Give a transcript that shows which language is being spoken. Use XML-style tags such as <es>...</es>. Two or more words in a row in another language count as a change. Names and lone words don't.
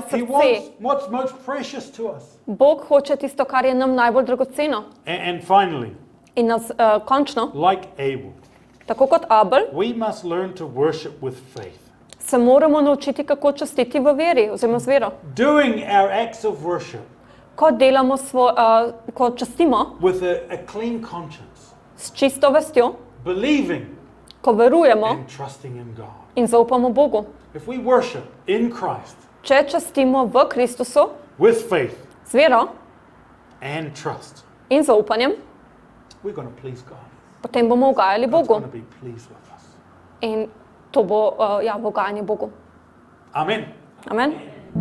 <en>He</en> <sl>srce.</sl> <en>wants what's most precious to us.</en> <sl>Bog hoče tisto, kar je nam najbolj dragoceno.</sl> <en>And finally,</en> <sl>In nas končno,</sl> <en>like Abel,</en> <sl>tako kot Abel,</sl> <en>we must learn to worship with faith.</en> <sl>se moramo naučiti, kako častiti v veri oziroma z vero.</sl> <en>Doing our acts of worship</en> <sl>Ko delamo, ko častimo</sl> <en>with a clean conscience,</en> <sl>s čisto vestjo,</sl> <en>believing</en> <sl>ko verujemo</sl> <en>and trusting in God.</en> <sl>in zaupamo Bogu.</sl> <en>If we worship in Christ</en> <sl>Če častimo v Kristusu</sl> <en>with faith</en> <sl>z vero</sl> <en>and trust,</en> <sl>in zaupanjem,</sl> <en>we're going to please God.</en> <sl>potem bomo ugajali</sl> <en>God's</en> <sl>Bogu.</sl> <en>going to be pleased with us.</en> <sl>In to bo ugajanje Bogu.</sl> <en>Amen.</en> <sl>Amen.</sl>